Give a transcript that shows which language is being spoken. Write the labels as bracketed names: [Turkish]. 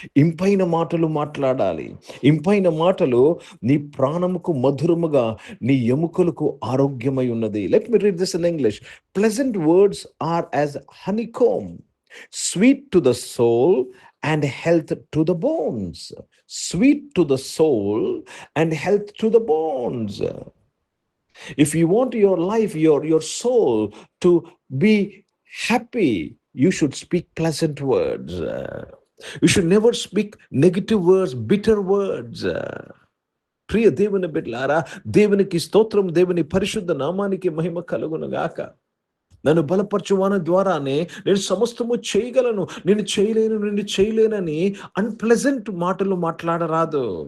[Telugu] ఇంపైన మాటలు మాట్లాడాలి. ఇంపైన మాటలు నీ ప్రాణముకు మధురముగా, నీ ఎముకలకు ఆరోగ్యమై ఉన్నది. [English] Let me read this in English. Pleasant words are as honeycomb, sweet to the soul and health to the bones. Sweet to the soul and health to the bones. If you want your life, your soul to be happy, you should speak pleasant words. You should never speak negative words, bitter words. [Telugu] ప్రియ దేవుని బిడ్డలారా, దేవునికి స్తోత్రం, దేవుని పరిశుద్ధ నామానికి మహిమ కలుగునుగాక. నన్ను బలపరచువాని ద్వారానే నేను సమస్తము చేయగలను, నిన్ను చేయలేనని అన్ప్లెజెంట్ మాటలు మాట్లాడరాదు.